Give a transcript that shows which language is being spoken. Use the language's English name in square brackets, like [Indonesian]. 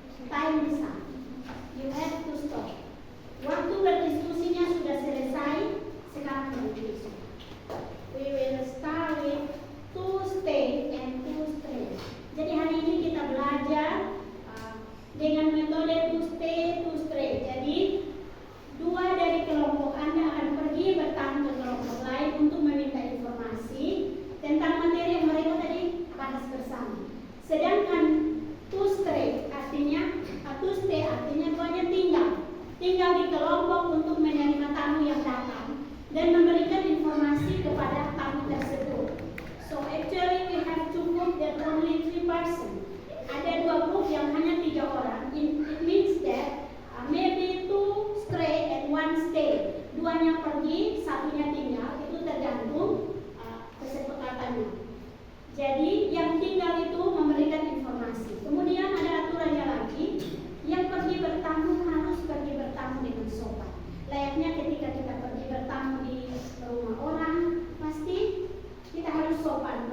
[English] Time is up. You have to stop. [Indonesian] Waktu berdiskusinya sudah selesai. Sekarang berhenti. [English] We will start with to stay and to stray. [Indonesian] Jadi hari ini kita belajar dengan metode to stay, to stray. Jadi dua dari kelompok Anda akan pergi bertamu ke kelompok lain untuk meminta informasi tentang materi yang mereka tadi bahas bersama. Sedangkan to stray artinya duanya tinggal di kelompok untuk menerima tamu yang datang dan memberikan informasi kepada tamu tersebut. [English] So actually we have two group that only 3 person. [Indonesian] Ada 2 grup yang hanya 3 orang. [English] It means that maybe 2 stray and 1 stay. [Indonesian] 2-nya pergi, 1-nya tinggal. Itu tergantung kesepakatannya. Jadi yang tinggal itu memberikan informasi. Kemudian ada aturannya lagi. Yang pergi bertamu harus pergi bertamu dengan sopan. Layaknya ketika kita pergi bertamu di rumah orang, pasti kita harus sopan.